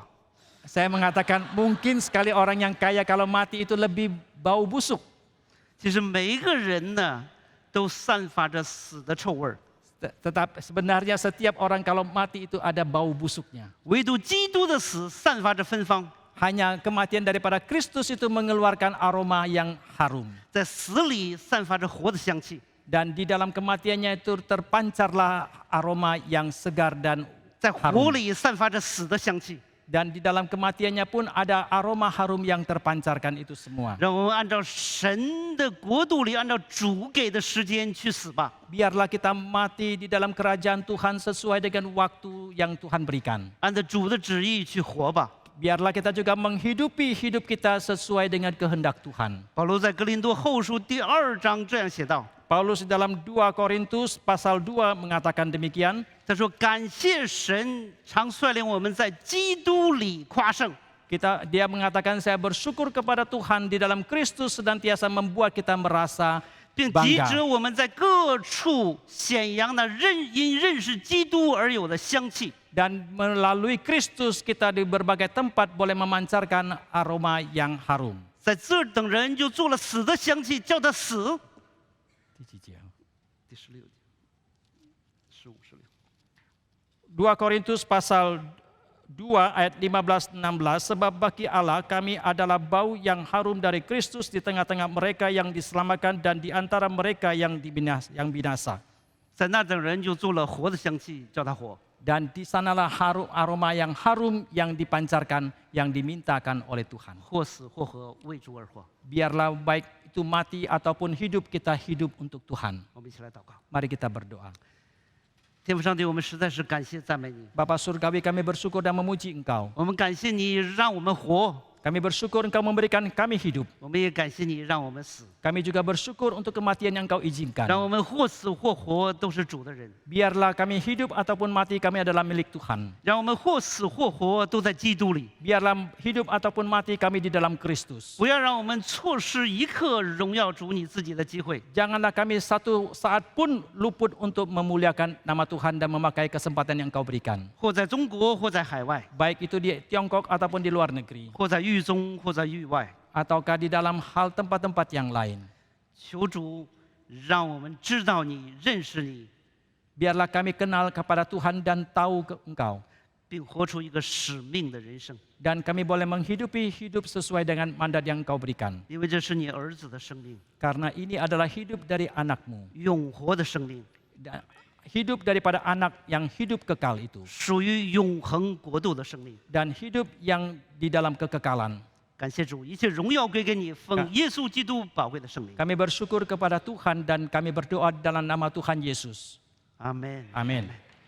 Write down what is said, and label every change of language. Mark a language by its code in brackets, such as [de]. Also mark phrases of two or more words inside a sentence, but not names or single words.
[id] Saya mengatakan mungkin sekali orang yang kaya kalau mati itu lebih bau busuk. [zh] 其实每一个人呢，都散发着死的臭味儿， [id] Tetapi sebenarnya setiap orang kalau mati itu ada bau busuknya. [zh] 唯独基督的死散发着芬芳， [id] Hanya kematian daripada Kristus itu mengeluarkan aroma yang harum. [zh] 在死里散发着活的香气， [id] Dan di dalam kematiannya itu terpancarlah aroma yang segar dan [zh] 在活里散发着死的香气。 [id] Dan di dalam kematiannya pun ada aroma harum yang terpancarkan itu semua. [zh] 让我们按照神的国度里，按照主给的时间去死吧。 [id] Biarlah kita mati di dalam kerajaan Tuhan sesuai dengan waktu yang Tuhan berikan. [zh] 按照主的旨意去活吧。 [id] Biarlah kita juga menghidupi hidup kita sesuai dengan kehendak Tuhan. [zh] 保罗在哥林多后书第2章这样写道： [id] Paulus di dalam 2 Korintus pasal 2 mengatakan demikian. [zh] 他说：“感谢神，常率领我们在基督里夸胜。 [id] Dia mengatakan saya bersyukur kepada Tuhan di dalam Kristus senantiasa membuat kita merasa [zh] 并急 [id] bangga. [zh] 着我们在各处显扬那因认识基督而有的香气。” [id] Dan melalui Kristus kita di berbagai tempat boleh memancarkan aroma yang harum. [zh] 在这儿等人就做了死的香气，叫他死。第几节？第16节，15、16。 [id] 2 Korintus pasal 2 ayat 15-16, sebab bagi Allah kami adalah bau yang harum dari Kristus di tengah-tengah mereka yang diselamatkan dan di antara mereka yang binasa. [zh] 在那等人就做了活的香气，叫他活。 [id] Dan di sanalah aroma yang harum yang dipancarkan, yang dimintakan oleh Tuhan. [zh] 或死或活，为主而活。 [id] Biarlah baik itu mati ataupun hidup, kita hidup untuk Tuhan. [zh] 我们一起来祷告。 [id] Mari kita berdoa. [zh] 天父上帝，我们实在是感谢赞美你。 [id] Bapa Surgawi, kami bersyukur dan memuji Engkau. [zh] 我们感谢你让我们活， [id] Kami bersyukur Engkau memberikan kami hidup. [zh] 我们也感谢你让我们死。 [id] Kami juga bersyukur untuk kematian yang Engkau [zh] 让 [id] izinkan. [zh] 我们或死或活都是主的人， [id] Biarlah kami hidup ataupun mati, kami adalah milik Tuhan. [zh] 让我们或死或活都在基督里。 [id] Biarlah hidup ataupun mati kami di dalam Kristus. [zh] 不要让我们错失一刻荣耀主你自己的机会。 [id] Janganlah kami satu saat pun luput untuk memuliakan nama Tuhan dan memakai kesempatan yang Engkau berikan. [zh] 或在中国，或在海外， [id] Baik itu di Tiongkok ataupun di luar negeri. [zh] 或在狱中，或在狱外。 [id] Ataukah di dalam hal tempat-tempat yang lain. [zh] 求主让我们知道你、认识你， [id] Biarlah kami kenal kepada Tuhan dan tahu Engkau. [zh] 并活出一个使命的人生， [id] Dan kami boleh menghidupi hidup sesuai dengan mandat yang Engkau berikan. [zh] 因为这是你儿子的生命， [id] Karena ini adalah hidup dari anak-Mu. [zh] 永活的生命， [id] Dan hidup daripada anak yang hidup kekal itu. [zh] 属于永恒国度的生命。 [id] Dan hidup yang di dalam kekekalan. [zh] 感谢主，一切荣耀归给你，奉耶稣基督宝贵的圣名。 [id] Kami bersyukur kepada Tuhan dan kami berdoa dalam nama Tuhan Yesus. Amin. Amin.